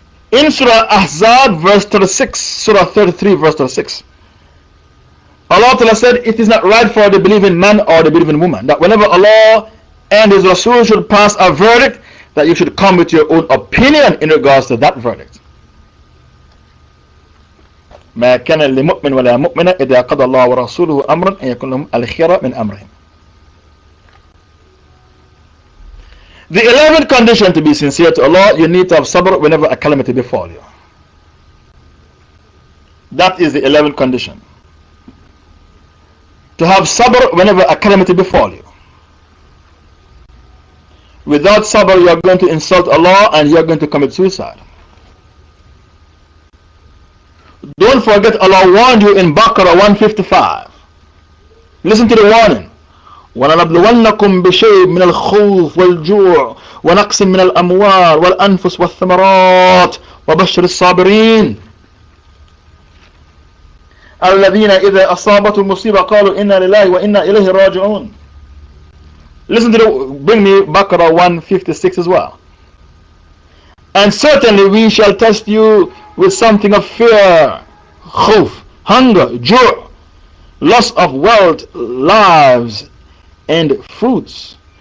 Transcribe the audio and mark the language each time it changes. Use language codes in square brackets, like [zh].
[en] In Surah Ahzab, verse 36, Surah 33, verse 36, Allah Ta'ala said, it is not right for the believing man or the believing woman that whenever Allah and His Rasul should pass a verdict, that you should come with your own opinion in regards to that verdict. [ar] ما كان لمؤمن ولا مؤمنة إذا قضى الله ورسوله أمرا أن يكون لهم الخيرة من أمرهم. [en] The 11th condition to be sincere to Allah, you need to have sabr whenever a calamity befalls you. That is the 11th condition. To have sabr whenever a calamity befalls you. Without sabr, you are going to insult Allah and you are going to commit suicide. Don't forget, Allah warned you in Baqarah 155. Listen to the warning. [ar] وَلَنَبْلُوَنَّكُمْ بِشَيْءٍ مِنَ الْخَوْفِ وَالْجُوعِ وَنَقْصٍ مِنَ الْأَمْوَالِ وَالْأَنفُسِ وَالثَّمَرَاتِ وَبَشِّرِ الصَّابِرِينَ. الذين إذا أصابتهم مصيبة قالوا إنا لله وإنا إليه راجعون. [en] Listen to bring me Baqarah 156 as well. And certainly we shall test you with something of fear, khawf, hunger, joy, loss of wealth, lives, and fruits.